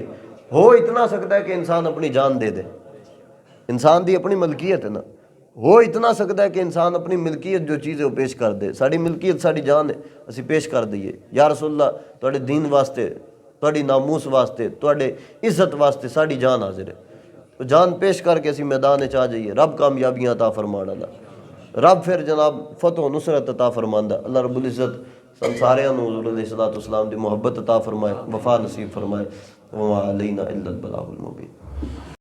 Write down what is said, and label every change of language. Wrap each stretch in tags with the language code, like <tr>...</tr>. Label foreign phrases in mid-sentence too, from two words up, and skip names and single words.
<pa>ہو اتنا سکتا ہے کہ انسان اپنی جان دے دے، انسان دی اپنی ملکیت ہے نا، ہو اتنا سکتا ہے کہ انسان اپنی ملکیت جو چیز ہے وہ پیش کر دے، ساری ملکیت ساری جان ہے اسی پیش کر دئیے،</pa> <ar>یا رسول اللہ</ar> <pa>تواڈے دین واسطے، تواڈی ناموس واسطے، تواڈے عزت واسطے ساری جان حاضر ہے، تو جان پیش کر کے اسی میدان چاہ جائیے۔ رب کامیابیاں عطا فرمانا اللہ، رب پھر جناب فتح و نصرت عطا فرماندا،</pa> <ar>اللہ رب العزت</ar> <pa>سن ساریاں نوں حضور</pa> <ar>علیہ الصلوۃ والسلام</ar> <pa>دی محبت عطا فرمائے، وفا نصیب فرمائے،</pa> <ar>وما علینا الا البلاغ المبین۔</ar>